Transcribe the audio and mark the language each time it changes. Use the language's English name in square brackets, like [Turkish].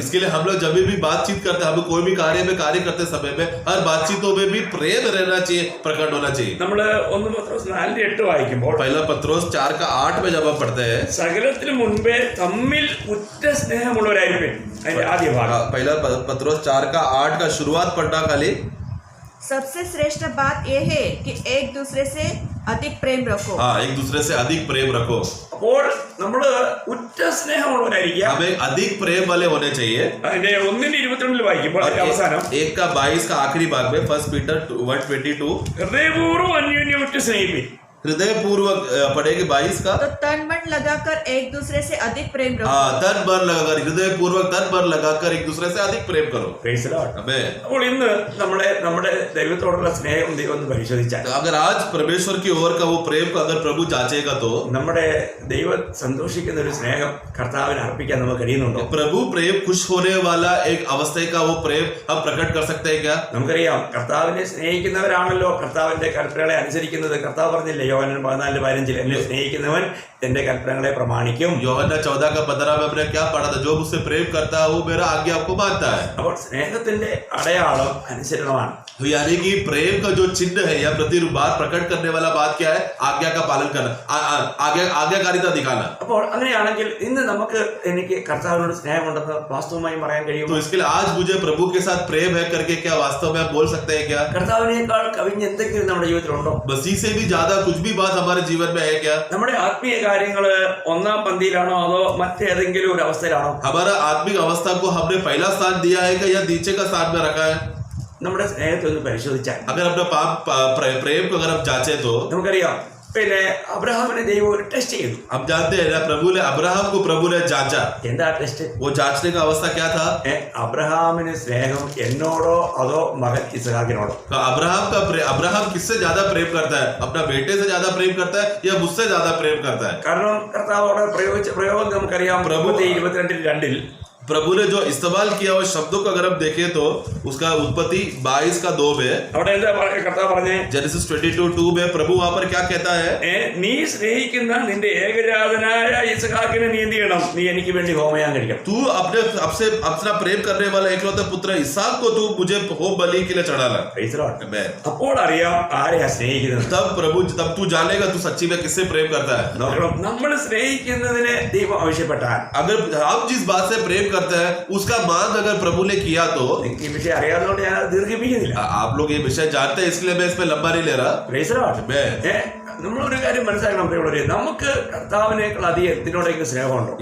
[Hindi] इसके लिए हम लोग जब भी बातचीत करते हैं, हम कोई भी कार्य करते समय में हर बातचीतों में भी प्रेम रहना चाहिए, प्रकट होना चाहिए. [Malayalam] നമ്മൾ 1 പത്രോസ് 4:8 വായിക്കുമ്പോൾ [Hindi] पहला पत्रोस 4:8 में जब हम पढ़ते हैं, [Malayalam] സകലത്തിനു മുൻപേ തമ്മിൽ ഉറ്റ സ്നേഹമുള്ളവരായിരിക്കും. അതിന്റെ ആദ്യ ഭാഗം [Hindi] पहला पत्रोस 4:8 का शुरुआत पढ़ना खाली. सबसे श्रेष्ठ बात यह है कि एक दूसरे से अधिक प्रेम रखो. हाँ, एक दूसरे से अधिक प्रेम रखो. [Malayalam] അപ്പോൾ നമ്മൾ ഉറ്റ സ്നേഹമുള്ളവരായിരിക്കുക. [Hindi] हमें अधिक प्रेम वाले होने चाहिए. [Malayalam] അതിന്റെ 1:22 വായിക്കുമ്പോൾ അതിന്റെ അവസാനം [Hindi] 1:22 का आखिरी भाग में 1 पीटर 1:22 [Malayalam] ഹൃദയപൂർവ്വം അന്യോന്യം ഉറ്റ സ്നേഹിപ്പിൻ. [Hindi] हृदय पूर्वक पढ़ेगी 22 का. तो तन मन लगाकर एक दूसरे से अधिक प्रेम रखो. हाँ, तन मन लगाकर, हृदय पूर्वक तन मन लगाकर एक दूसरे से अधिक प्रेम करो. [English] Praise the Lord. [Hindi] आमेन. [Malayalam] അപ്പോൾ ഇന്ന് നമ്മുടെ ദൈവത്തോടുള്ള സ്നേഹം ദൈവം ഒന്ന് പരിശോധിച്ചാൽ, [Hindi] अगर आज परमेश्वर की ओर का वो प्रेम को अगर प्रभु जांचेगा तो [Malayalam] നമ്മുടെ ദൈവം സന്തോഷിക്കുന്ന ഒരു സ്നേഹം കർത്താവിന് അർപ്പിക്കാൻ നമുക്ക് കഴിയുന്നുണ്ടോ? [Hindi] प्रभु प्रेम खुश होने वाला एक अवस्था का वो प्रेम हम प्रकट कर सकते हैं क्या? [Malayalam] നമുക്കറിയാം കർത്താവിനെ സ്നേഹിക്കുന്നവരാണല്ലോ കർത്താവിന്റെ കൽപ്പനകളെ അനുസരിക്കുന്നത്. കർത്താവ് പറഞ്ഞില്ലേ യോഹന്നാൻ 14:15 എന്നെ സ്നേഹിക്കുന്നവൻ എന്റെ കൽപ്പനകളെ പ്രമാണിക്കും. [Hindi] യോഹന്നാൻ 14:15 में हमने क्या पढ़ा था? जो मुझसे प्रेम करता है वो मेरा आज्ञा आपको मानता है. [Malayalam] അപ്പോൾ സ്നേഹത്തിന്റെ അടയാളം അനുസരണമാണ്. [Hindi] तो यानी कि प्रेम का जो चिन्ह है या प्रतिरूपात प्रकट करने वाला बात क्या है? आज्ञा का पालन करना, आज्ञाकारिता दिखाना. [Malayalam] അപ്പോൾ അങ്ങനെയാണെങ്കിൽ ഇന്ന് എനിക്ക് കർത്താവിനോട് സ്നേഹമുണ്ടെന്ന് വാസ്തവമായും പറയാൻ കഴിയും. [Hindi] तो इसके लिए आज मुझे प्रभु के साथ प्रेम है करके क्या वास्तव में आप बोल सकते हैं क्या? [Malayalam] കർത്താവിനേക്കാൾ കവിഞ്ഞ് എന്തെങ്കിലും നമ്മുടെ ജീവിതത്തിലുണ്ടോ? [Hindi] मसीह से भी ज्यादा कुछ भी बात हमारे जीवन में है क्या? [Malayalam] നമ്മുടെ ആത്മീയ കാര്യങ്ങള് ഒന്നാം പന്തിയിലാണോ അതോ മറ്റേതെങ്കിലും ഒരു അവസ്ഥയിലാണോ? [Hindi] हमारा आत्मिक अवस्था को हमने पहला स्थान दिया है क्या या नीचे का स्थान में रखा है? [Malayalam] നമ്മുടെ സ്നേഹത്തെ ഒന്ന് പരിശോധിച്ചാൽ [Hindi] अगर अपना प्रेम को अगर हम जांचे तो [Malayalam] നമുക്കറിയാം അബ്രഹാമിനെ ദൈവം ഒരു ടെസ്റ്റ് ചെയ്തു. [Hindi] हम जानते हैं ना, प्रभु ने जांचा. [Malayalam] എന്താ ടെസ്റ്റ്? [Hindi] वो जांचने का अवस्था क्या था? [Malayalam] അബ്രഹാമിന് സ്നേഹം എന്നോടോ അതോ മകൻ ഇസ്ഹാക്കിനോടോ? [Hindi] अब्राहम किससे ज्यादा प्रेम करता है? अपना बेटे से ज्यादा प्रेम करता है या मुझसे ज्यादा प्रेम करता है? [Malayalam] കാരണം കർത്താവ് അവിടെ പ്രയോഗിച്ച പ്രയോഗം നമുക്കറിയാം. 22:2 [Hindi] प्रभु ने जो इस्तेमाल किया उस शब्दों को अगर हम देखें तो उसका उत्पत्ति 22:2 में [Malayalam] അവിടെ എന്താ കർത്താവ് പറഞ്ഞേ? [Hindi] जेनेसिस 22:2 में प्रभु वहां पर क्या कहता है? [Malayalam] നീ സ്നേഹിക്കുന്ന നിന്റെ ഏകജാതനായ ഇസ്ഹാക്കിനെ നീ എന്ത് ചെയ്യണം? നീ എനിക്ക് വേണ്ടി ഹോമയാഗം കഴിക്കണം. [Hindi] तू अपना प्रेम करने वाला एकलौता पुत्र इसहाक को तू मुझे होम बलि के लिए चढ़ाना. [Malayalam] അപ്പോൾ അറിയാം ആരെയാ സ്നേഹിക്കുന്നത്. [Hindi] तब तू जानेगा तू सच्ची में किससे प्रेम करता है. [Malayalam] നോക്കണം, നമ്മൾ സ്നേഹിക്കുന്നതിനെ ദൈവം ആവശ്യപ്പെട്ടാൽ, [Hindi] अगर हम जिस बात से प्रेम करते हैं उसका मांग अगर प्रभु ने किया तो [Malayalam] ഈ വിഷയം അറിയാവുന്നതുകൊണ്ട് ഞാൻ ദീർഘിപ്പിക്കുന്നില്ല. [Hindi] आप लोग ये विषय जानते हैं इसलिए मैं इसमें लंबा नहीं ले रहा. [Malayalam] നമ്മളൊരു കാര്യം മനസ്സിലാക്കണം പ്രിയമുള്ളവരെ, നമുക്ക് കർത്താവിനേക്കാൾ അധികം എന്തിനോടെങ്കിലും സ്നേഹമുണ്ടോ?